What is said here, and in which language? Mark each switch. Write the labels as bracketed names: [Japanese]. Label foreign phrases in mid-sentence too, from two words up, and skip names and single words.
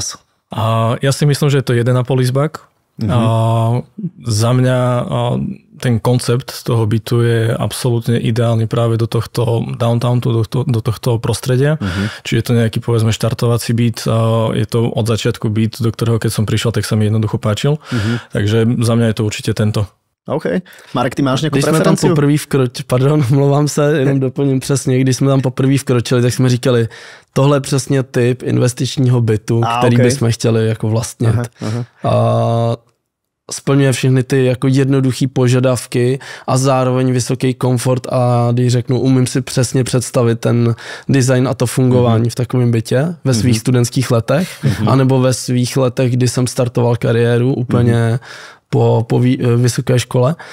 [Slovak] Ja si myslím, že je to 1,5 izbák. Za mňa ten koncept toho bytu je absolútne ideálny práve do tohto downtownu, do tohto prostredia. Čiže je to nejaký, povedzme, štartovací byt. Je to od začiatku byt, do ktorého keď som prišiel, tak sa mi jednoducho páčil. Takže za mňa je to určite tento. OK. Marek, ty máš nejakú preferenciu? [Czech] Když jsme tam poprvé vkročili, mluvám se, jenom doplním přesně, když jsme tam poprvé vkročili, tak jsme říkali, tohle je přesně typ investičního bytu, který bychom chtěli jako vlastnit. Splňuje všechny ty jako jednoduchý požadavky a zároveň vysoký komfort a když řeknu, umím si přesně představit ten design a to fungování v takovém bytě ve svých studentských letech, anebo ve svých letech, kdy jsem startoval kariéru úplně po vysoké škole.